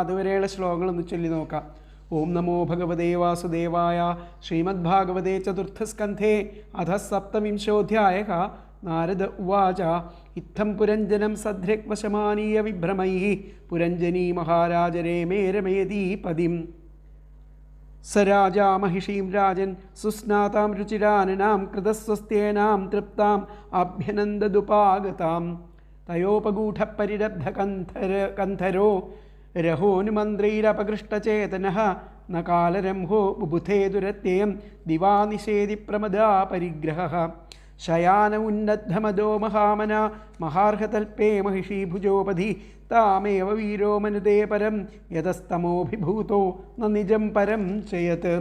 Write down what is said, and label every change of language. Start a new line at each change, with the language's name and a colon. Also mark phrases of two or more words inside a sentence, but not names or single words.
Malayalam: അതുവരെയുള്ള ശ്ലോകങ്ങളൊന്ന് ചൊല്ലി നോക്കാം.
Sanskrit: ഓം നമോ ഭഗവതേ വാസുദേവായ. ശ്രീമദ് ഭാഗവതേ ചതുർത്ഥസ്കന്ധേ അധ സപ്തവിംശോധ്യായഃ. നാരദ ഉവാച ഇത്തം പുരഞ്ജനം സദ്രഗ്വശമാനീയ വിഭ്രമൈഃ പുരഞ്ജനീ മഹാരാജരേമേ രമേതി പതിം. स राजा महिषीं राजन् सुस्नातां रुचिराननां कृतस्वस्त्येनां तृप्ताम् आभ्यनन्ददुपागतां तयोपगूढपरिरब्धकन्थरो रहोनुमन्त्रैरपकृष्टचेतनः न कालरंहो बुबुधे दुरत्ययं दिवानिषेधि प्रमदा परिग्रहः शयान उन्नद्धमदो महामना महार्हतल्पे महिषीभुजोपधि तामेव वीरो मनुते परं यतस्तमोभिभूतो न निजं परं चयत्